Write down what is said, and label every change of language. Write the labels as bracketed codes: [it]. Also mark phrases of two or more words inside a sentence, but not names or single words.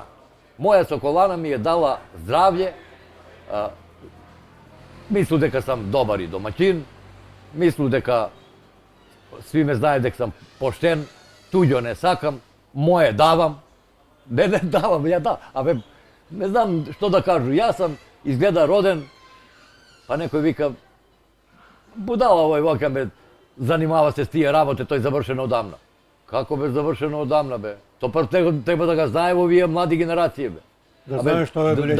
[mk] Моја Соколана ми е дала здравје, мислу дека сам добар и домаќин, мислу дека сви ме знае дека сам поштен, туѓо не сакам, моје давам. Не давам, ја да. Абе, [sr] ne znam što da kažu, ja sam izgleda roden, pa neko vika, budala ovaj voka me, zanimava se s tije rabote, to je završeno odavno. Kako be završeno odavno, be? To pa treba da ga znaju ovi mladi generacije, be. Da znaju što je obeleženo